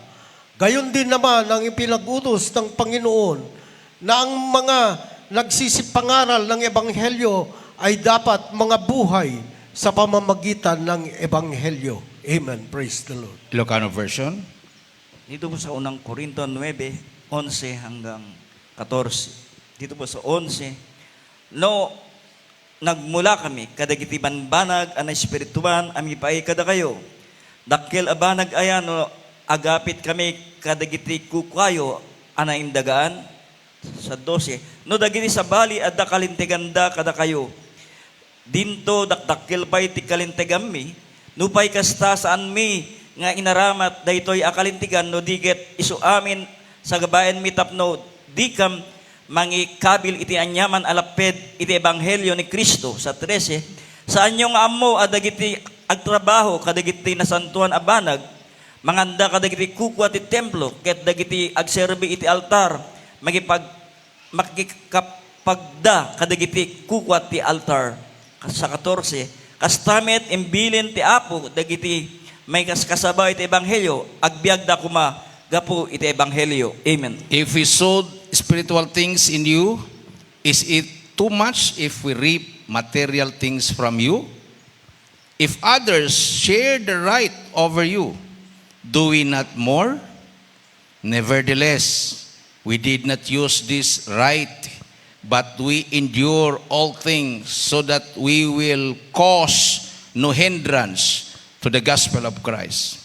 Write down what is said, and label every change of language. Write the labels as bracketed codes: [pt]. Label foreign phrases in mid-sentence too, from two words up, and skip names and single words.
[tl] Gayon din naman ang ipinag-utos ng Panginoon na ang mga nagsisipangaral ng Ebanghelyo ay dapat mga buhay sa pamamagitan ng Ebanghelyo. [en] Amen. Praise the Lord. Ilocano version. [tl] Dito po sa unang Korinto 9, 11 hanggang 14. dito po sa 11, [ilo] no, nagmula kami, kadagiti banbanag, ana espirituan, ami paay kada kayo. Dakkel abanag ayan, no, agapit kami, kadagiti kukayo, ana indagaan, sa 12, no, dagiti sa bali, adda kalinteganda kada kayo. Dinto, dakdakkel pa'y ti kalintegam mi, nupay kasta saan mi, nga inaramat, daytoy akalintigan, no, diget, isu amin, sa gabayan mi tapno, di kam, mangikabil iti anyaman alaped iti ebanghelyo ni Kristo sa 13 saan yung amo adagiti agtrabaho kadagiti nasantuan abanag manganda kadagiti kukwa ti templo ket dagiti agserbi iti altar makikapagda kadagiti kukwa ti altar sa 14 kastamet imbilin ti Apo dagiti may kaskasabay iti ebanghelyo agbiagda kuma gapu iti ebanghelyo. Amen. [en] If we sowed spiritual things in you, is it too much if we reap material things from you? If others share the right over you, do we not more? Nevertheless, we did not use this right, but we endure all things so that we will cause no hindrance to the gospel of Christ.